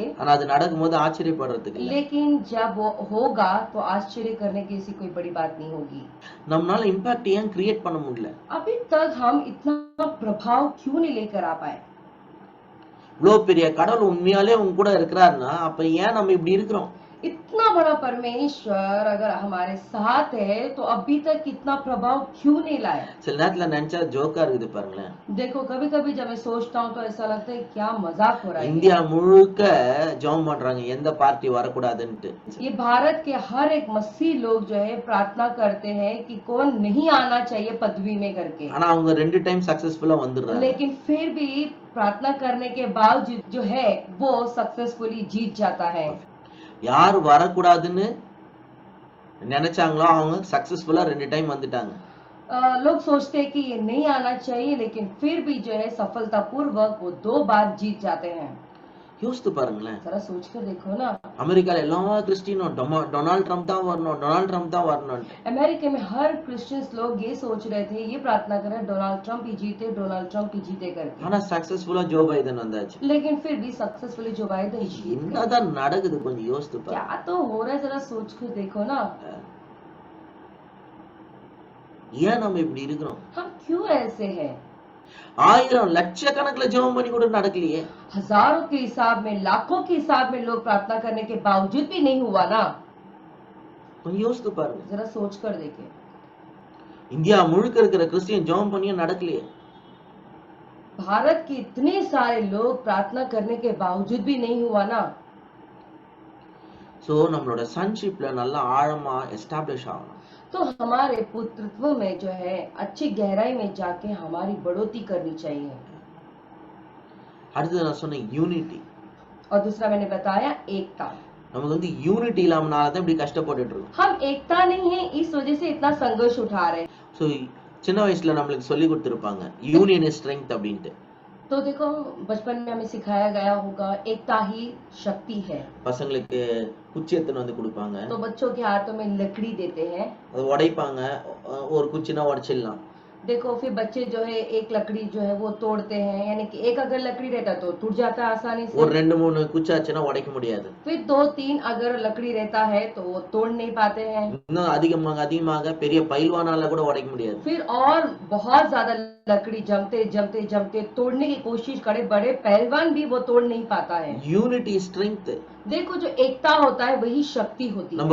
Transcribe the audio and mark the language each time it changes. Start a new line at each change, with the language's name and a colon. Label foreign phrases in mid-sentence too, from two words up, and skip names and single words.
Tamil: ஆனா அது நடக்கும்போது ஆச்சரியப்படுறதுக்கு இல்ல.
Hindi: लेकिन जब वो होगा तो आश्चर्य करने की ऐसी कोई बड़ी बात नहीं होगी.
Tamil: நம்மளால இம்பாக்ட் ஏன் கிரியேட் பண்ண முடியல?
Hindi: अभी तक हम इतना प्रभाव क्यों नहीं लेकर आ पाए?
Tamil: இவ்வளவு பெரிய கடவுள் உண்மையாலே உங்க கூட இருக்கிறாருன்னா அப்ப ஏன் நம்ம இப்படி இருக்கிறோம்?
Hindi: इतना बड़ा परमेश्वर अगर हमारे साथ है तो अभी तक इतना प्रभाव क्यों नहीं लाया?
Tamil: சில நேரத்துல நினைச்சா ஜோக்கா இருக்குது பாருங்களேன்.
Hindi: देखो कभी कभी जब मैं सोचता हूँ तो ऐसा लगता है क्या मजाक हो रहा है.
Tamil: இந்தியா முழுக்க ஜெபம் பண்றாங்க எந்த பார்ட்டி வரக்கூடாதுன்ட்டு.
Hindi: ये भारत के हर एक मसीह लोग जो है प्रार्थना करते हैं कि कौन नहीं आना चाहिए पदवी में करके,
Tamil: ஆனா அவங்க 2 டைம் சக்சஸ்ஃபுல்லா வந்துடுறாங்க.
Hindi: लेकिन फिर भी प्रार्थना करने के बावजूद जो है वो सक्सेसफुली जीत जाता है.
Tamil: யார் வரக்கூடாதுன்னு நினைச்சாங்களோ அவங்க சக்சஸ்ஃபுல்லா 2 டைம் வந்துட்டாங்க.
Hindi: लोग सोचते हैं कि ये नहीं आना चाहिए, लेकिन फिर भी जो है सफलता पूर्वक वो 2 बार जीत जाते हैं.
Tamil: யோசித்து பாருங்களேன்.
Hindi: जरा सोच कर देखो ना,
Tamil: அமெரிக்கால எல்லா கிறிஸ்டியனும் டொனால்ட் ட்ரம்ப் தான் வரணும், டொனால்ட் ட்ரம்ப் தான் வரணும்.
Hindi: अमेरिका में हर क्रिश्चियंस लोग ये सोच रहे थे, ये प्रार्थना कर रहे डोनाल्ड ट्रम्प ही जीते, डोनाल्ड ट्रम्प ही जीते करके,
Tamil: ஆனா சக்சஸ்ஃபுல்லா ஜோ பைடன் வந்தாச்சு.
Hindi: लेकिन फिर भी सक्सेसफुली जो बाइडेन जीत गए.
Tamil: என்னதான் நடக்குது கொஞ்சம் யோசித்து பாருங்க.
Hindi: क्या तो हो रहा है, जरा सोच कर देखो ना.
Tamil: ஏன் நம்ம இப்படி இருக்கிறோம்?
Hindi: हम क्यों ऐसे हैं?
Tamil: ஆயிரம் லட்சக்கணக்கில் ஜெபம் பண்ணி கூட நடக்கலையே.
Hindi: हजारों के हिसाब में, लाखों के हिसाब में लोग प्रार्थना करने के बावजूद भी नहीं हुआ ना.
Tamil: கொஞ்சம் யோசித்து பாருங்க.
Hindi: जरा सोच कर देखे.
Tamil: இந்தியா முழுக்க இருக்கிற கிறிஸ்டியன் ஜெபம் பண்ணியும் நடக்கலையே.
Hindi: भारत के इतने सारे लोग प्रार्थना करने के बावजूद भी नहीं हुआ ना.
Tamil: சோ நம்மளோட சன்ஷிப்ல நல்லா ஆழமா எஸ்டாப்லிஷ் ஆகணும்.
Hindi: तो हमारे पुत्रत्व में जो है अच्छी गहराई में जाके हमारी बढ़ोतरी करनी चाहिए.
Tamil: அடுத்து நான் சொன்ன யூனிட்டி.
Hindi: और दूसरा मैंने बताया एकता.
Tamil: நமக்கு வந்து யூனிட்டி இல்லாமனால தான் இப்படி கஷ்டப்பட்டுட்டு இருக்கோம்.
Hindi: हम एकता नहीं है, इस वजह से इतना संघर्ष उठा रहे हैं.
Tamil: சோ சின்ன வயசுல நம்மளுக்கு சொல்லி கொடுத்திருப்பாங்க
English: union is strength
Tamil: அப்படின்ட்டு.
Hindi: तो देखो बचपन में हमें सिखाया गया होगा एकता ही शक्ति है.
Tamil: பசங்களுக்கு குச்சி எடுத்துன்னு வந்து கொடுப்பாங்க.
Hindi: तो बच्चों के हाथों में लकड़ी देते हैं,
Tamil: அது உடைப்பாங்க. ஒரு குச்சினா உடைச்சிடலாம்.
Hindi: देखो फिर बच्चे जो है एक लकड़ी जो है वो तोड़ते हैं, यानी कि एक अगर लकड़ी रहता तो टूट जाता है आसानी से.
Tamil: ஒரு 2-3 குச்சாச்சுன்னா உடைக்க முடியாது.
Hindi: फिर 2-3 अगर लकड़ी रहता है तो वो तोड़ नहीं पाते हैं.
Tamil: இன்னும் அதிகமாக பெரிய பைல்வானால கூட உடைக்க முடியாது.
Hindi: फिर और बहुत ज्यादा लकड़ी जमते तोड़ने की कोशिश करे, बड़े पहलवान भी वो तोड़ नहीं पाता है.
English: unity strength.
Hindi: देखो जो एकता होता है वही शक्ति होती है.